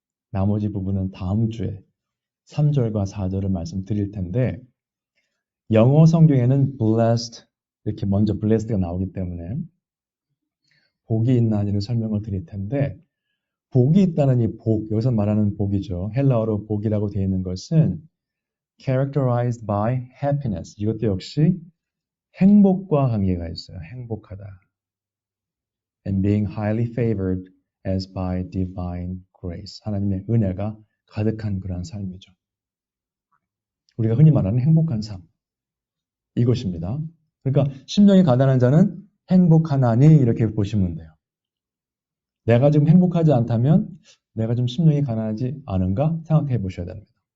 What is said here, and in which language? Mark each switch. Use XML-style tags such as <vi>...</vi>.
<ko>나머지 부분은 다음 주에 3절과 4절을 말씀드릴 텐데 영어 성경에는 blessed 이렇게 먼저 blessed가 나오기 때문에 복이 있나니를 설명을 드릴 텐데 복이 있다는 이 복, 여기서 말하는 복이죠. 헬라어로 복이라고 되어 있는 것은</ko> <en>characterized by happiness.</en> <ko>이것도 역시 행복과 관계가 있어요. 행복하다.</ko> <en>And being highly favored as by divine grace.</en> <ko>하나님의 은혜가 가득한 그러한 삶이죠. 우리가 흔히 말하는 행복한 삶. 이것입니다. 그러니까 심령이 가난한 자는 행복하나니 이렇게 보시면 돼요. 내가 지금 행복하지 않다면 내가 좀 심령이 가난하지 않은가 생각해 보셔야 됩니다.</ko>